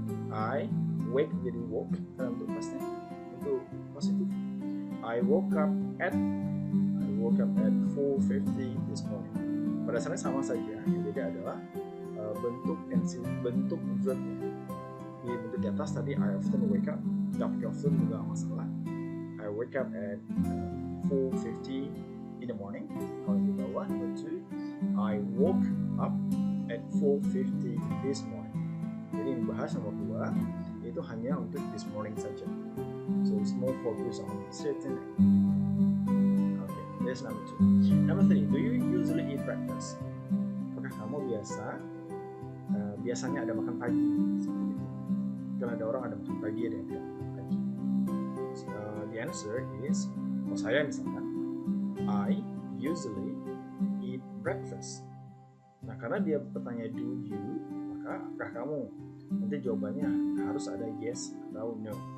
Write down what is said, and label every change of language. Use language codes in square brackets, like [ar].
[en] I wake [id] jadi woke, karena untuk pasti itu positif. [en] I woke up at 4:50 this morning. [id] Pada dasarnya sama saja, yang beda adalah bentuk verbnya. Di bentuk di atas tadi [en] I often wake up, [id] tidak pakai often juga masalah. [en] I wake up at 4:50 in the morning. [id] Kalau di bawah, [en] number 2, I woke up at 4:50 this morning. [id] Jadi yang dibahas nomor 2 itu hanya untuk [en] this morning [id] saja. [en] So it's more focused on certain activity. Okay, that's number 2. Number 3, do you usually eat breakfast? [id] Apakah kamu biasanya ada makan pagi? Kalau ada orang ada makan pagi, ada yang tidak makan pagi. [en] So, the answer is, [id] kalau saya misalkan, [en] I usually eat breakfast. [id] Nah, karena dia bertanya [en] do you, [id] maka apakah kamu? Nanti jawabannya harus ada yes atau no.